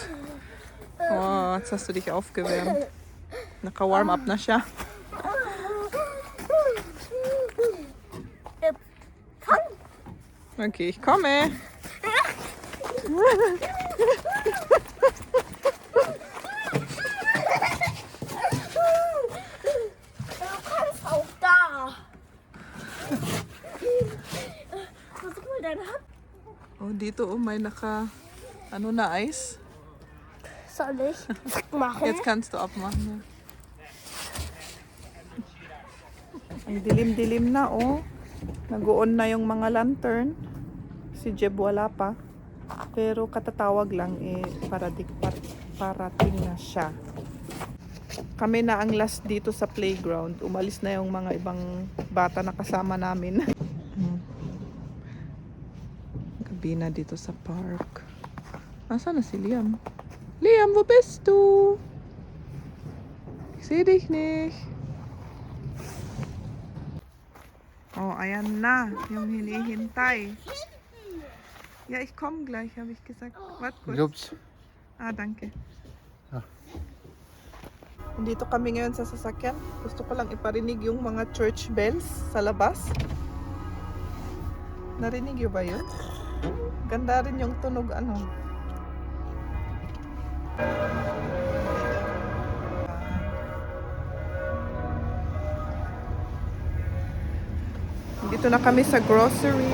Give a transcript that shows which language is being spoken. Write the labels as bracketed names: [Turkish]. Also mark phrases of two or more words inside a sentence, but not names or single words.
[German] Oh, jetzt hast du dich aufgewärmt. [Filipino] Naka- [English] warm up [Filipino] na siya. [German] Okay, ich komme. Du kannst auch da. Versuch mal deine Hand. [Filipino] Oh, dito may ano na Eis. [German] Soll ich machen? Jetzt kannst du abmachen. Ja. [Filipino] Ang dilim-dilim na oh. Nag-on na yung mga lantern. Si Jeb wala pa. Pero katatawag lang parating na siya. Kami na ang last dito sa playground. Umalis na yung mga ibang bata na kasama namin. Gabi na dito sa park. Nasaan na si Liam? Liam, [German] wo bist du? Ich seh dich nicht. [Filipino] Oh, ayan na. Yung hinihintay. [German] Ja, ich komme gleich, habe ich gesagt. Warte kurz. Ups. Ah, danke. Ah. [Filipino] Dito kami ngayon sa sasakyan. Gusto ko lang iparinig yung mga [English] church bells [Filipino] sa labas. Narinig yun ba yun? Ganda rin yung tunog ano. Dito na kami sa grocery.